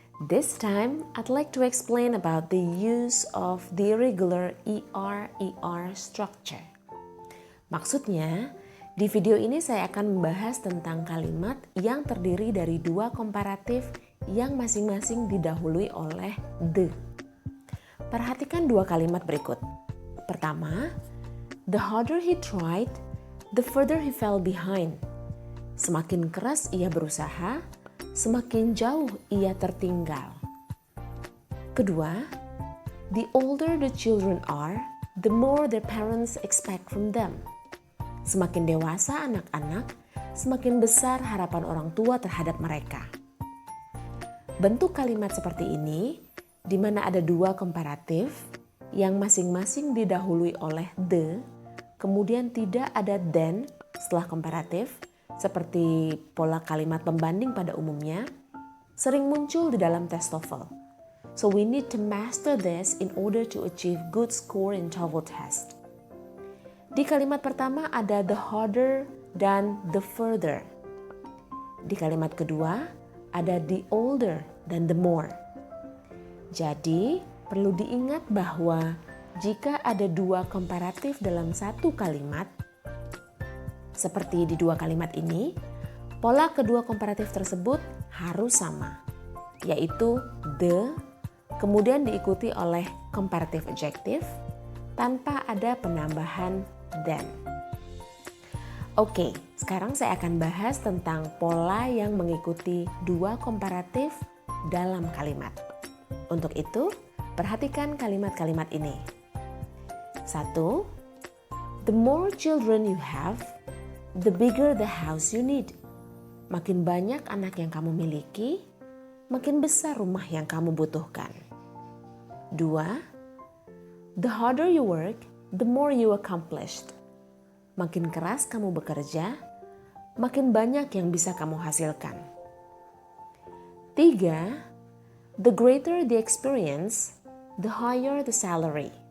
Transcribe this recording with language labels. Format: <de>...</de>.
<en>This time I'd like to explain about the use of the irregular ER structure.</en> <id>Maksudnya, di video ini saya akan membahas tentang kalimat yang terdiri dari dua komparatif yang masing-masing didahului oleh the. Perhatikan dua kalimat berikut.</id> <en>Pertama, the harder he tried, the further he fell behind.</en> <id>Semakin keras ia berusaha, semakin jauh ia tertinggal.</id> <en>Kedua, the older the children are, the more their parents expect from them.</en> <id>Semakin dewasa anak-anak, semakin besar harapan orang tua terhadap mereka. Bentuk kalimat seperti ini, di mana ada dua komparatif yang masing-masing didahului oleh the, kemudian tidak ada then setelah komparatif, seperti pola kalimat pembanding pada umumnya, sering muncul di dalam tes TOEFL.</id> <en>So we need to master this in order to achieve good score in TOEFL test.</en> <id>Di kalimat pertama ada the harder dan the further. Di kalimat kedua ada the older dan the more. Jadi perlu diingat bahwa jika ada dua komparatif dalam satu kalimat, seperti di dua kalimat ini, pola kedua komparatif tersebut harus sama, yaitu the, kemudian diikuti oleh komparatif adjektif, tanpa ada penambahan then. Oke, sekarang saya akan bahas tentang pola yang mengikuti dua komparatif dalam kalimat. Untuk itu, perhatikan kalimat-kalimat ini. 1.</id> <en>The more children you have, the bigger the house you need.</en> <id>Makin banyak anak yang kamu miliki, makin besar rumah yang kamu butuhkan. 2.</id> <en>The harder you work, the more you accomplished.</en> <id>Makin keras kamu bekerja, makin banyak yang bisa kamu hasilkan. 3.</id> <en>The greater the experience, the higher the salary.</en>